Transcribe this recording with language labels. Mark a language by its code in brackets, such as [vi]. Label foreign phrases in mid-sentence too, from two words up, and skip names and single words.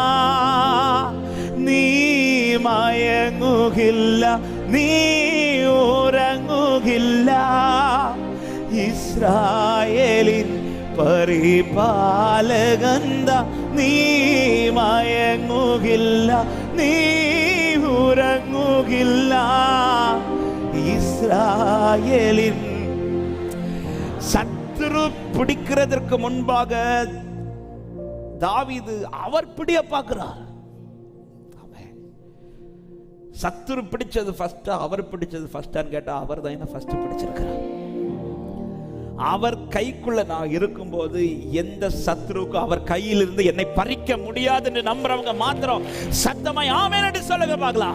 [ml] നീ മയങ്ങുകില്ല, നീ ഉറങ്ങുകില്ല, ഇസ്രായേലിൻ പരിപാലകന്ത, നീ മയങ്ങുകില്ല, നീ ഉറങ്ങുകില്ല, ഇസ്രായേലിൻ. [ta] சத்துரு பிடிக்கிறதற்கு முன்பாக தாவீது அவர் பிடிய பார்க்கிறார். சத்துரு பிடிச்சது ஃபர்ஸ்டா, அவர் பிடிச்சது ஃபர்ஸ்டான்னு கேட்டா அவர் தான் என்ன ஃபர்ஸ்ட் பிடிச்சிருக்கிறார். அவர் கைக்குள்ள நான் இருக்கும்போது எந்த சத்துருக்கும் அவர் கையிலிருந்து என்னை பறிக்க முடியாதுன்னு நம்புறவங்க மாத்திரம் சத்தமாய் ஆமென் என்று சொல்லுங்க பார்க்கலாம்.